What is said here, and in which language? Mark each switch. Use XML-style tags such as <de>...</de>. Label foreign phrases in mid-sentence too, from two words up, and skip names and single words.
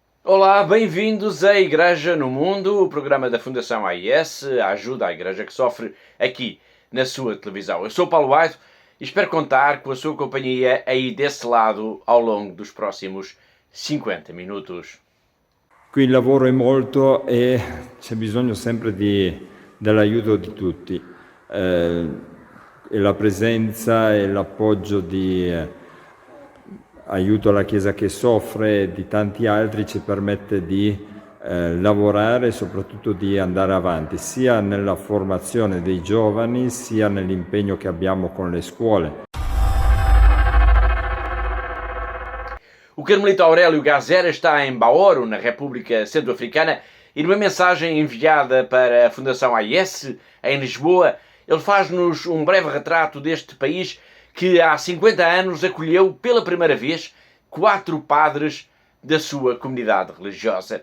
<pt>Olá, bem-vindos à Igreja no Mundo, o programa da Fundação AIS, a ajuda à Igreja que sofre aqui na sua televisão. Eu sou Paulo Aito e espero contar com a sua companhia aí desse lado ao longo dos próximos 50 minutos.</pt> <it>Qui il lavoro è molto e c'è bisogno sempre dell'aiuto di tutti. E la presenza e l'appoggio di aiuto alla Chiesa che soffre e di tanti altri ci permette di lavorare e soprattutto di andare avanti, sia nella formazione dei giovani, sia nell'impegno che abbiamo con le scuole.</it> <pt>O carmelita Aurélio Gazera está em Baoro, na República Centro-Africana, e numa mensagem enviada para a Fundação AIS, em Lisboa, ele faz-nos um breve retrato deste país que há 50 anos acolheu pela primeira vez 4 padres da sua comunidade religiosa.</pt>